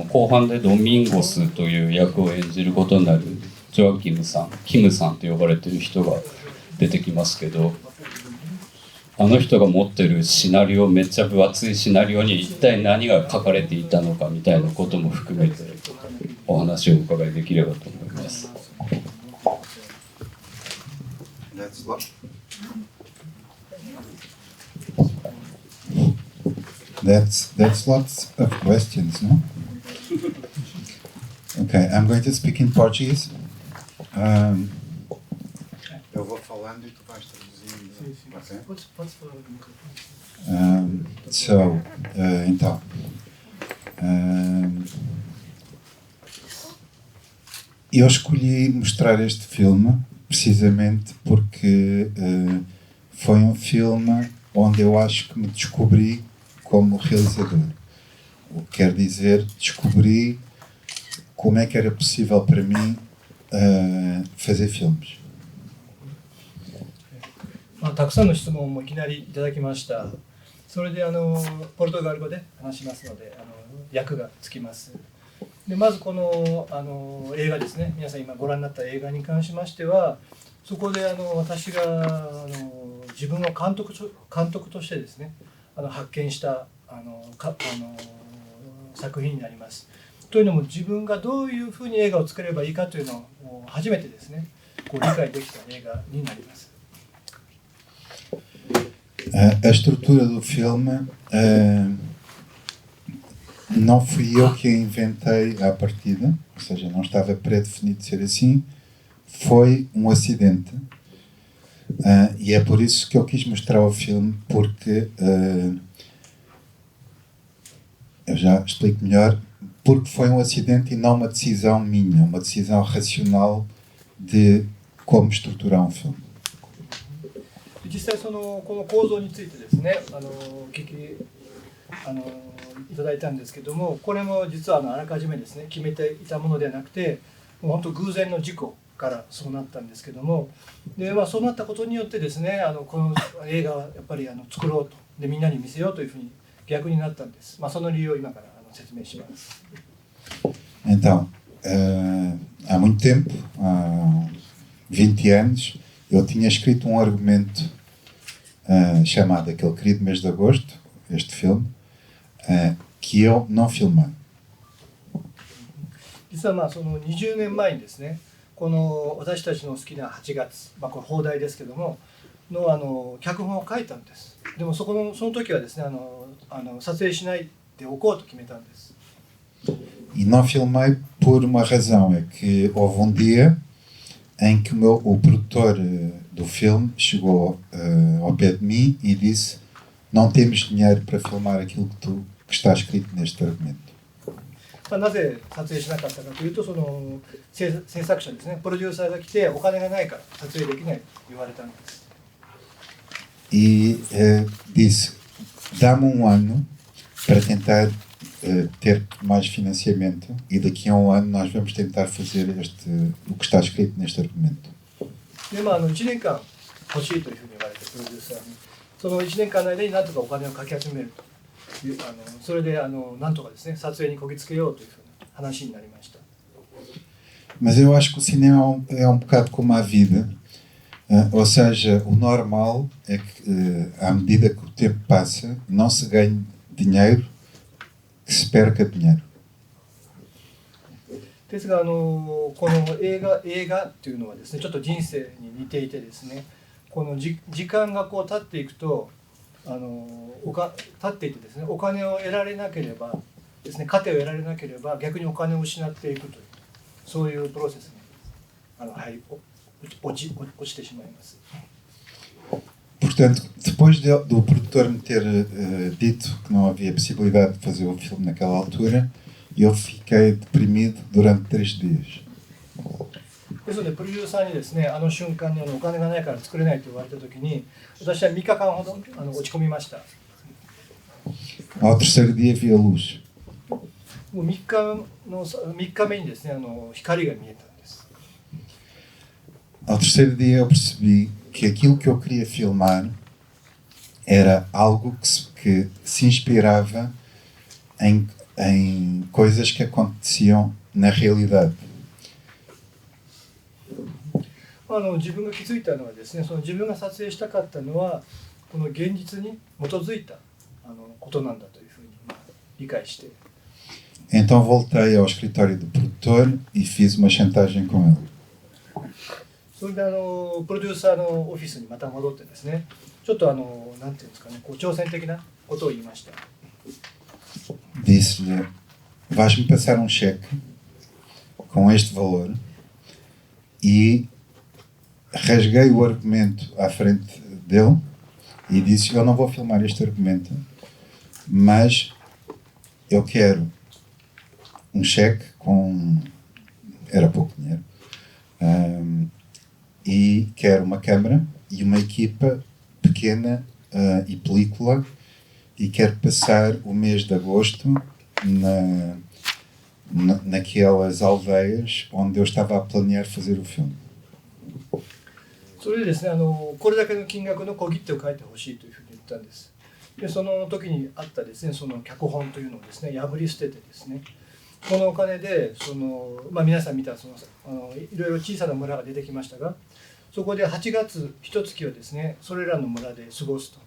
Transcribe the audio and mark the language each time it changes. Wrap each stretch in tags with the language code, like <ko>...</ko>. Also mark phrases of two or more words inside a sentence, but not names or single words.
<ja>後半でドミンゴスという役を演じることになるジョアキムさん、キムさんと呼ばれている人が出てきますけど、あの人が持ってるシナリオ、めっちゃ分厚いシナリオに一体何が書かれていたのかみたいなことも含めてお話をお伺いできればと思います。</ja> <en>That's lots of questions, no? Okay, I'm going to speak in Portuguese.</en> <pt>Eu vou falando e tu vais traduzindo.</pt> <en>Okay?</en> <pt>Então, eu escolhi mostrar este filme precisamente porque foi um filme onde eu acho que me descobri como realizador. O que quer dizer, descobri como é que era possível para mim fazer filmes.</pt> <ja>たくさんの質問もいきなりいただきました。それでポルトガル語で話しますので訳がつきます。でまずこの映画ですね、皆さん今ご覧になった映画に関しましては、そこで私が自分を監督としてですね発見した作品になります。というのも自分がどういうふうに映画を作ればいいかというのを初めてですね理解できた映画になります。</ja> <pt>A estrutura do filme não fui eu que a inventei à partida, ou seja, não estava pré-definido ser assim, foi um acidente. E é por isso que eu quis mostrar o filme, porque eu já explico melhor, porque foi um acidente e não uma decisão minha, uma decisão racional de como estruturar um filme.</pt> <ja>実際この構造についてですね聞きいただいたんですけども、これも実はあらかじめですね決めていたものではなくて、もう本当偶然の事故からそうなったんですけども、で、そうなったことによってですねこの映画はやっぱり作ろうと、でみんなに見せようというふうに逆になったんです。その理由を今から説明します。</ja> <pt>Então, há muito tempo, há 20 anos, eu tinha escrito um argumento chamado Aquele Querido Mês de Agosto, este filme, que eu não filmei.</pt> <ja>実はその20年前にですね、この私たちの好きな8月、これ放題ですけどもの脚本を書いたんです。でもその時はですね撮影しないでおこうと決めたんです。</ja> <pt>E não filmei por uma razão, é que houve um dia em que o produtor do filme chegou ao pé de mim e disse: não temos dinheiro para filmar aquilo que está escrito neste argumento.</pt> <ja>なぜ撮影しなかったかというと、その制作者ですね、プロデューサーが来てお金がないから撮影できないと言われたんです。</ja> <pt>E disse: dá-me um ano para tentar ter mais financiamento e daqui a um ano nós vamos tentar fazer o que está escrito neste argumento.</pt> <ja>で1年間欲しいというふうに言われてプロデューサーにその1年間の間になんとかお金をかき集めるというそれでなんとかですね撮影にこぎつけようというふうな話になりました。</ja> <pt>Mas eu acho que o cinema é um bocado como a vida, ou seja, o normal é que à medida que o tempo passa não se ganhe dinheiro, que se perca dinheiro.</pt> <ja>ですがこの映画っていうのはですねちょっと人生に似ていてですねこの時間がこう経っていくと経っていてですねお金を得られなければですね糧を得られなければ逆にお金を失っていくというそういうプロセスに落ちてしまいます。</ja> <pt>Portanto, depois do produtor me ter dito que não havia possibilidade de fazer o filme naquela altura, eu fiquei deprimido durante 3 dias.</pt> <ja>ですのでプロデューサーにですね瞬間にお金がないから作れないと言われた時に私は3日間ほど落ち込みました。</ja> <pt>Ao terceiro dia vi a luz.</pt> <ja>もう3日目にですね光が見えたんです。</ja> <pt>Ao terceiro dia eu percebi que aquilo que eu queria filmar era algo que se inspirava em coisas que aconteciam na realidade.</pt> <ja>自分が気づいたのはですね自分が撮影したかったのはこの現実に基づいたことなんだというふうに理解して。</ja> <pt>Então voltei ao escritório do produtor e fiz uma chantagem com ele.</pt> <ja>それでプロデューサーのオフィスにまた戻ってですねちょっとなんていうんですかね挑戦的なことを言いました。</ja> <pt>Disse-lhe, vais-me passar um cheque com este valor e rasguei o argumento à frente dele e disse, eu não vou filmar este argumento, mas eu quero um cheque com... era pouco dinheiro. E quero uma câmara e uma equipa pequena e película e quero passar o mês de agosto naquelas aldeias onde eu estava a planear fazer o filme.</pt> <ja>それでですねこれだけの金額の小切手を書いてほしいというふうに言ったんです。でその時にあったですねその脚本というのをですね破り捨ててですねこのお金で皆さん見たいろいろ小さな村が出てきましたがそこで8月1月をですねそれらの村で過ごすと。</ja>